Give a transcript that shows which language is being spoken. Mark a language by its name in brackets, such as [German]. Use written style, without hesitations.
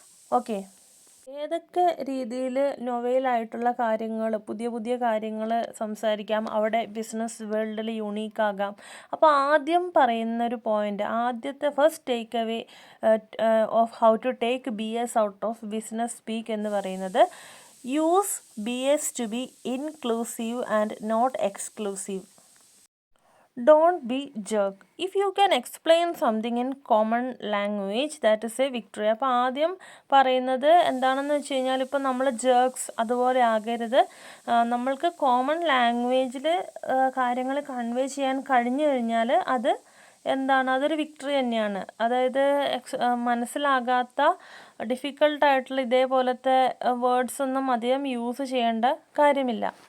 [Malayalam] Okay, ഏതൊക്കെ രീതിയിൽ നൊവേലായിട്ടുള്ള കാര്യങ്ങൾ, പുതിയ കാര്യങ്ങൾ സംസാരിക്കാം, അവിടെ ബിസിനസ് വേൾഡിൽ യുണീക്കാകാം. അപ്പോൾ ആദ്യം പറയുന്നൊരു പോയിൻ്റ്, ആദ്യത്തെ [English] first take away of how to take BS out of business speak [Malayalam] എന്ന് പറയുന്നത്, [English] Use BS to be inclusive and not exclusive. Don't be jerk. If you can explain something in common language, that is a victory. [Malayalam] അപ്പോൾ ആദ്യം പറയുന്നത് എന്താണെന്ന് വെച്ച് കഴിഞ്ഞാൽ, ഇപ്പോൾ നമ്മൾ ജേർക്സ് അതുപോലെ ആകരുത്. നമ്മൾക്ക് കോമൺ ലാംഗ്വേജിൽ കാര്യങ്ങൾ കൺവേ ചെയ്യാൻ കഴിഞ്ഞു കഴിഞ്ഞാൽ അത് എന്താണ്, അതൊരു വിക്ടറി തന്നെയാണ്. അതായത് മനസ്സിലാകാത്ത ഡിഫിക്കൾട്ടായിട്ടുള്ള ഇതേപോലത്തെ വേർഡ്സ് ഒന്നും അധികം യൂസ് ചെയ്യേണ്ട കാര്യമില്ല.